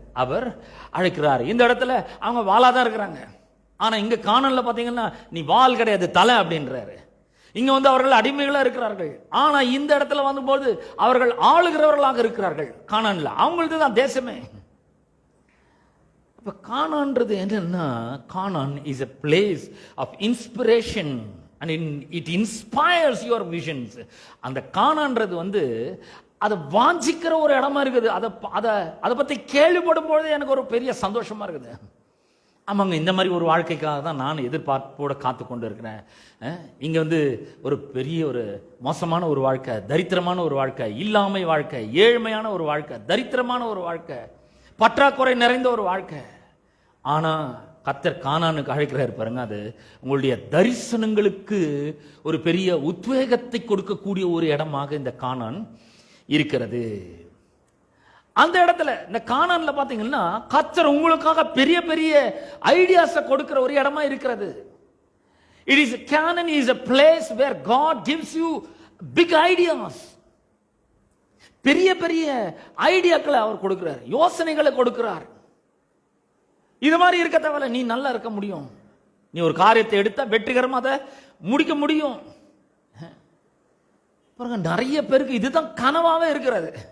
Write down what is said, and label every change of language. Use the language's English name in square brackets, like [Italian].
[Tamil] அவர் அழைக்கிறார். இந்த இடத்துல அவங்க வாளாதான் இருக்கிறாங்க. ஆனா இங்க கானான்ல பாத்தீங்கன்னா நீ வால் கிடையாது, தலை அப்படின்றாரு. இங்க அவர்கள் அடிமைகளா இருக்கிறார்கள். ஆனா இந்த இடத்துல வந்தபோது அவர்கள் ஆளுகிறவர்களாக இருக்கிறார்கள். கானான்ல அவங்களுக்கு தான் தேசமே. அப்ப கானான்றது என்னன்னா, [English] Canaan is a place of inspiration and it inspires your visions. [Tamil] அந்த கானான்றது அதை வாஞ்சிக்கிற ஒரு இடமா இருக்குது. அதை பத்தி கேள்விப்படும் பொழுது எனக்கு ஒரு பெரிய சந்தோஷமா இருக்குது. ஆமாங்க, இந்த மாதிரி ஒரு வாழ்க்கைக்காக தான் நான் எதிர்பார்ப்போட காத்து கொண்டு இருக்கிறேன். இங்க ஒரு பெரிய ஒரு மோசமான ஒரு வாழ்க்கை, தரித்திரமான ஒரு வாழ்க்கை, இல்லாமை வாழ்க்கை, ஏழ்மையான ஒரு வாழ்க்கை, தரித்திரமான ஒரு வாழ்க்கை, பற்றாக்குறை நிறைந்த ஒரு வாழ்க்கை. ஆனா கர்த்தர் கானானுக்கு அழைக்கிறார் பாருங்க. அது உங்களுடைய தரிசனங்களுக்கு ஒரு பெரிய உத்வேகத்தை கொடுக்கக்கூடிய ஒரு இடமாக இந்த கானான் இருக்கிறது. அந்த இடத்துல இந்த கானான்ல பாத்தீங்கன்னா கர்த்தர் உங்களுக்காக பெரிய பெரிய ஐடியாஸை கொடுக்கிற ஒரு இடமா இருக்கிறது. [English] It is Canaan is a place where God gives you big ideas. [Tamil] பெரிய பெரிய ஐடியாக்களை அவர் கொடுக்கிறார், யோசனைகளை கொடுக்கிறார். இது மாதிரி இருக்க தேவையில்ல, நீ நல்லா இருக்க முடியும். நீ ஒரு காரியத்தை எடுத்தா வெற்றிகரமா அதை முடிக்க முடியும். நிறைய பேருக்கு இதுதான் கனவாவே இருக்கிறது.